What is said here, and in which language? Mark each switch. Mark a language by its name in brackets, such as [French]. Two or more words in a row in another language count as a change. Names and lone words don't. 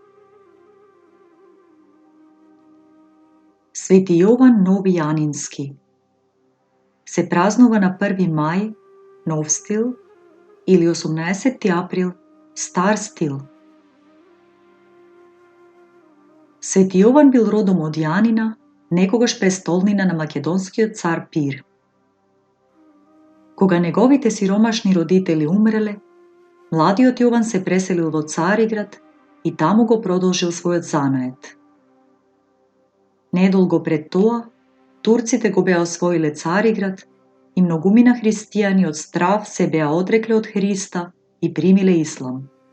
[Macedonian] Sveti Jovan Novijaninski se praznува na 1. maj, nov stil, ili 18. april, star stil. Sveti Jovan bil rodom od Janina, nekogаш prestolnina na makedonskиот car Pir. Кога неговите сиромашни родители умреле, младиот Јован се преселил во Цариград и таму го продолжил својот занает. Недолго пред тоа, турците го беа освоиле Цариград и многумина христијани од страв се беа одрекле од Христа и примиле ислам.